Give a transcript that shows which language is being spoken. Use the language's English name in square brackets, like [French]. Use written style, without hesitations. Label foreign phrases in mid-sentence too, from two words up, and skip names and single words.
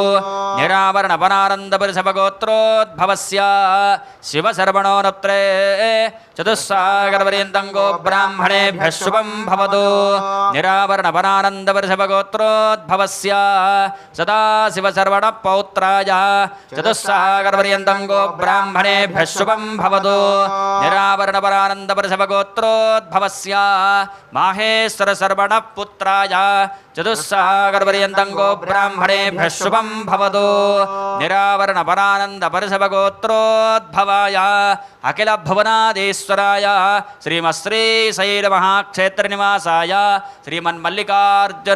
[Sanskrit] నిరావరణపనానందపరిసభగోత్రోద్భవస్య శివశర్వణోరత్రే చతుస్సాగరపర్యంతం గో బ్రాహ్మణేభ్యः శుభం భవతు నిరావరణపనానందపరిసభగోత్రోద్భవస్య సదాశివశర్వణ పౌత్రాయ చతుస్సాగరపర్యంతం గో బ్రాహ్మణేభ్యः శుభం భవతు నిరావరణపనానందపరిసభగోత్రోద్భవస్య మాహేశ్వర सर्वण पुत्राय चतुस्सागरपर्यन्तं गो ब्राह्मणेभ्यः शुभं भवतु निरावरण परानंद परसभगोत्रोद्भवाय अखिल भुवनाधीश्वराय श्रीमश्री शैल महाक्षेत्र निवासाय श्रीमन्मल्लिकार्जुन